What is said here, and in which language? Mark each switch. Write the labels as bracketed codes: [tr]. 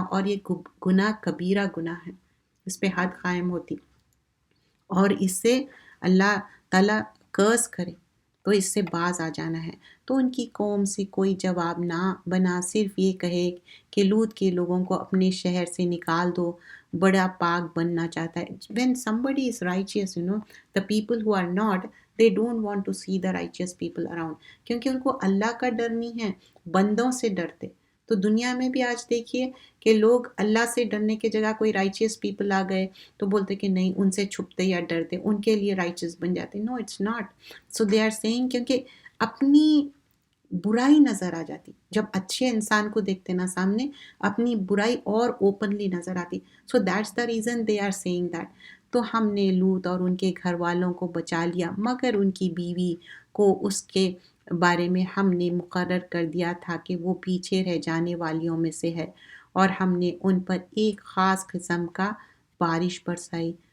[ur] اور یہ گناہ کبیرہ گناہ ہے، اس پہ حد قائم ہوتی. اور اس سے اللہ تعالیٰ کرس کرے تو اس سے باز آ جانا ہے. تو ان کی قوم سے کوئی جواب نہ بنا، صرف یہ کہے کہ لوط کے لوگوں کو اپنے شہر سے نکال دو، بڑا پاک بننا چاہتا ہے. [en] when somebody is righteous, the people who are not, they don't want to see the righteous people around. [ur] کیونکہ ان کو اللہ کا ڈر نہیں ہے، بندوں سے ڈرتے. تو دنیا میں بھی آج دیکھیے کہ لوگ اللہ سے ڈرنے کی جگہ کوئی [en] riches people [ur] آ گئے تو بولتے کہ نہیں، ان سے چھپتے یا ڈرتے، ان کے لیے رائچیس بن جاتے. [en] No it's not. So they are seeing, [ur] کیونکہ اپنی برائی نظر آ جاتی. جب اچھے انسان کو دیکھتے نا سامنے، اپنی برائی اور اوپنلی نظر آتی. [en] So that's the reason they are seeing that. [ur] تو ہم نے لوط اور ان کے گھر والوں کو بچا لیا، مگر ان کی بیوی کو اس کے بارے میں ہم نے مقرر کر دیا تھا کہ وہ پیچھے رہ جانے والیوں میں سے ہے. اور ہم نے ان پر ایک خاص قسم کا بارش برسائی.